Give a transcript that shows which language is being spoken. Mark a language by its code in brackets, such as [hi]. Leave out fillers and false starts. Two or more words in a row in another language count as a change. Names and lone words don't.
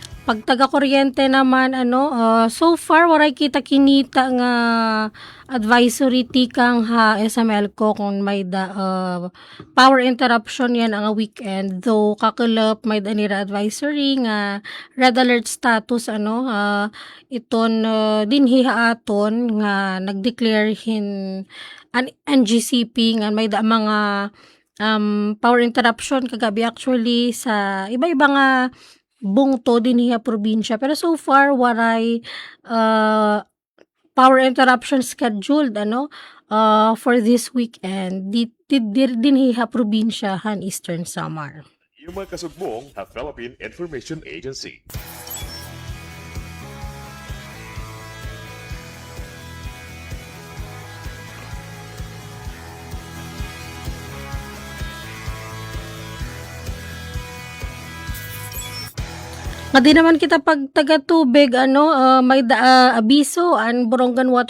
[war] pag taga-kuryente naman [en] so far [war] waray kita kinita nga advisory tikang ha SML ko kung may [en] power interruption [war] yan ang weekend, though kakulap may danira advisory nga red [en] alert status [war] iton dinhi haaton nga nagdeclare an NGCP nga may mga [en] power interruption [war] kagabi actually sa iba-iba nga bungto din hiya probinsya, pero [en] so far [war] waray [en] power interruption scheduled for this weekend [war] din hiya probinsya han Eastern Samar. Yung mga kasugmong sa Philippine Information Agency. Nga di naman kita pag taga-tubig, may abiso ang Borongan Water